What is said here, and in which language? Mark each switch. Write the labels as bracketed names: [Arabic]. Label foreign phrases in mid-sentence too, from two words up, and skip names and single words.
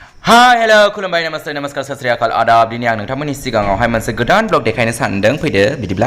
[English] Hai, hello, [Bodo] खुलुमबाय [Hindi] नमस्ते नमस्कार [Punjabi] ਸਤ ਸ੍ਰੀ ਅਕਾਲ [Bodo] आदाब दिनै आं नोंथांमोननि सिगाङावहाय मोनसे गोदान ब्लग देखायनो सानदों फैदो बिदिब्ला